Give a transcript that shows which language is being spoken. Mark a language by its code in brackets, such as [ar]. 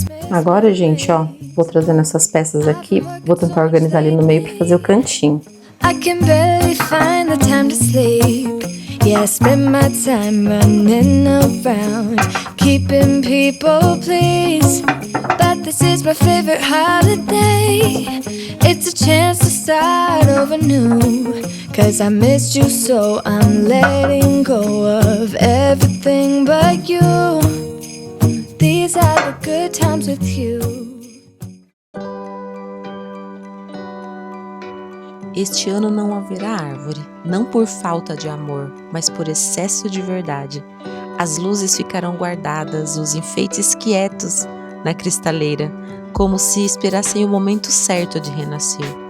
[pt] Agora, gente, ó, vou trazendo essas peças aqui, vou tentar organizar ali no meio para fazer o cantinho. [en] I can barely find the time to sleep. Yeah, I spend my time running around, keeping people pleased. But this is my favorite holiday. It's a chance to start over new. Cause I missed you, so I'm letting go of everything but you. These are the good times with you. [pt] Este ano não haverá árvore, não por falta de amor, mas por excesso de verdade. As luzes ficarão guardadas, os enfeites quietos na cristaleira, como se esperassem o momento certo de renascer.